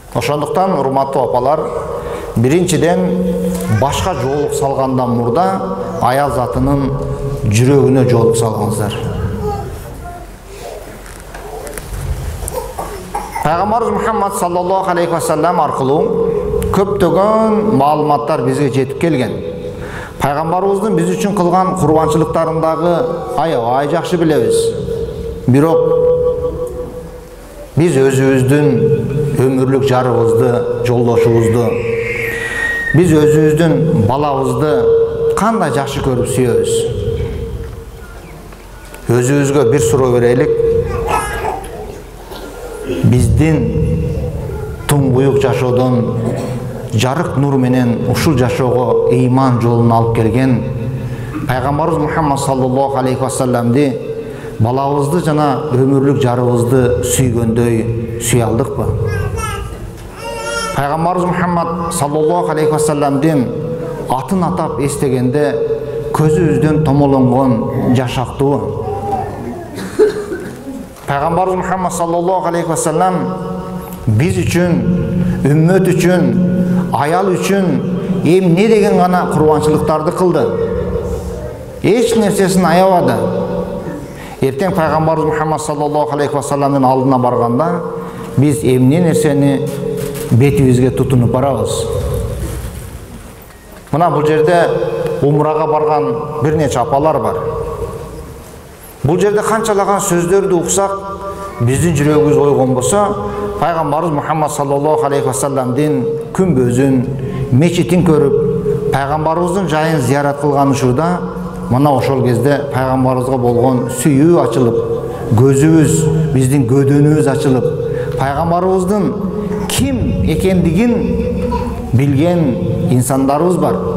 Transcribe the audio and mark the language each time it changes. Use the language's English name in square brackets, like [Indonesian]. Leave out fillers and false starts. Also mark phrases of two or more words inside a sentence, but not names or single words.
[Kyrgyz] Ошондуктан, урматтуу апалар, биринчиден башка жоолук салгандан мурда аял затынын жүрөгүнө жол салыңыздар. Пайгамбарыбыз Мухаммад [Arabic] صلى الله عليه وسلم [Kyrgyz] аркылуу көптөгөн маалыматтар бизге жетип келген. Пайгамбарыбыздын биз үчүн кылган курбанчылыктарындагы аябай жакшы билебиз. Бирок биз өзүбүздүн өмүрлүк жарыбызды, жолдошубузду, биз өзүбүздүн балабызды кандай жакшы көрүп сүйөбүз? Өзүбүзгө бир суроо берелик. Биздин туңгуюк жашоодон жарык нур менен ушул жашоого ыйман жолун алып келген Пайгамбарыбыз Мухаммад [Arabic] صلى الله عليه وسلم [Kyrgyz] балабызды жана өмүрлүк жарыбызды сүйгөндөй сүйө алдыкпы? Пайгамбарыбыз Мухаммад [Arabic] صلى الله عليه وسلم [Kyrgyz] атын атап эстегенде көзүбүздөн томолонгон жашактуу. Пайгамбарыбыз Мухаммад [Arabic] صلى الله عليه وسلم [Kyrgyz] биз үчүн, үммөт үчүн, аял үчүн эмне деген гана курбанчылыктарды кылды. Эч нерсесин аябады. Эртең Пайгамбарыбыз Мухаммад [Arabic] صلى الله عليه وسلم [Kyrgyz] алдына барганда биз эмне нерсени бетибизге тутунуп барабыз. Мына бул жерде умрага барган бир нече апалар бар. Бул жерде канчалаган сөздөрдү уксак, биздин жүрөгүбүз ойгон болсо, Пайгамбарыбыз Мухаммад [Arabic] صلى الله عليه وسلم [Kyrgyz] күмбөзүн, мечитин көрүп, Пайгамбарыбыздын жайын зиярат кылган учурда, мына ошол кезде Пайгамбарыбызга болгон сүйүү ачылып, көзүбүз, биздин көдөнүбүз ачылып, Пайгамбарыбыздын ким экендигин билген инсандарыбыз бар.